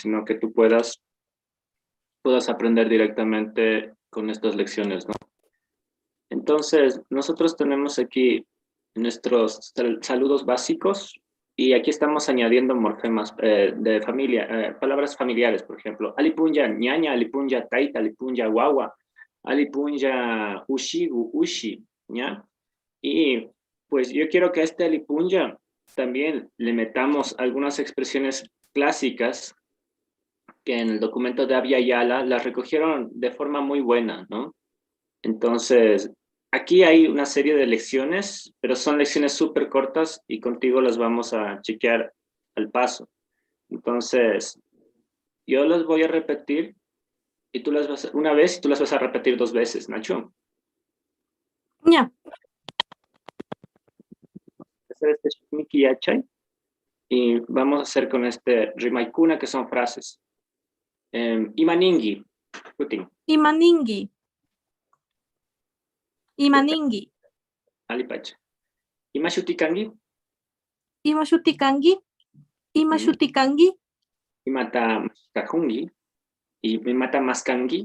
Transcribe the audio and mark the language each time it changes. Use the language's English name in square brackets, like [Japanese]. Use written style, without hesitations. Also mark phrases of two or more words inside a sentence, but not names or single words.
[Spanish] Sino que tú puedas aprender directamente con estas lecciones, ¿no? Entonces, nosotros tenemos aquí nuestros saludos básicos y aquí estamos añadiendo morfemas de familia, palabras familiares, por ejemplo, [Quechua] alipunya ñaña, alipunya taita, alipunya guagua, alipunya ushigu, ushi, [Spanish] ¿ya? Y pues yo quiero que a este alipunya también le metamos algunas expresiones clásicas que en el documento de Abya Yala las recogieron de forma muy buena, ¿no? Entonces, aquí hay una serie de lecciones, pero son lecciones súper cortas y contigo las vamos a chequear al paso. Entonces, yo las voy a repetir y tú las vas una vez y tú las vas a repetir dos veces, Nacho. Ya. Hacer este [Quechua] shikmiki yachay [Spanish] y vamos a hacer con este rimaikuna, que son frases. [Quechua] Imaningi, Putin, Imaningi. Imaningi. alipacha. Imashutikangi, Imashutikangi. Imashutikangi. imata kahungi, y imata maskangi,